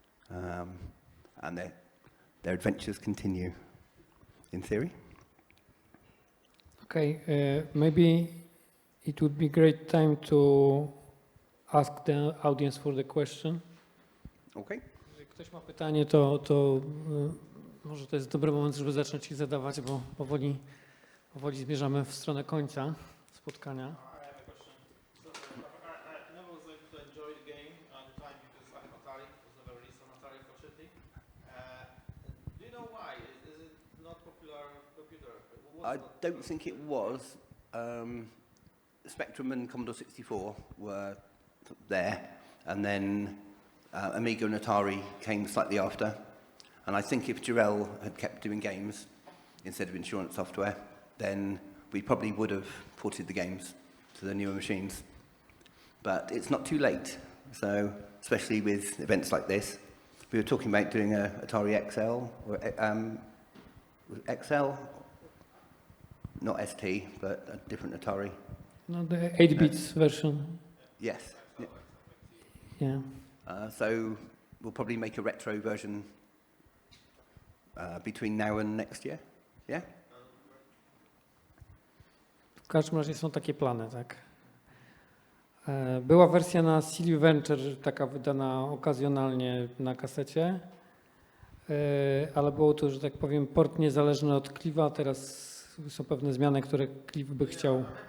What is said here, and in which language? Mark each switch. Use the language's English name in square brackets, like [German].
[English] And their adventures continue, in theory. Okay, maybe it would be great time to ask the audience for the question. Okay. [Polish] Jeżeli ktoś ma pytanie, to może to jest dobry moment, żeby zacząć je zadawać, bo powoli zmierzamy w stronę końca spotkania. [English] I have a question. I never was able to enjoy the game at the time because I have Atari. It was never released on Atari, fortunately. Do you know why? Is it not popular computer? I don't think it was. Spectrum and Commodore 64 were there, and then Amiga and Atari came slightly after. And I think if Jarell had kept doing games instead of insurance software, then we probably would have ported the games to the newer machines. But it's not too late. So, especially with events like this, we were talking about doing a Atari XL, or XL, not ST, but a different Atari. No, the 8-bits version. Yes. Yeah. So we'll probably make a retro version between now and next year. Yeah? [Polish] W każdym razie są takie plany, tak. Była wersja na CD Venture, taka wydana okazjonalnie na kasecie, ale było to, że tak powiem, port niezależny od Clive'a. Teraz są pewne zmiany, które Clive by chciał.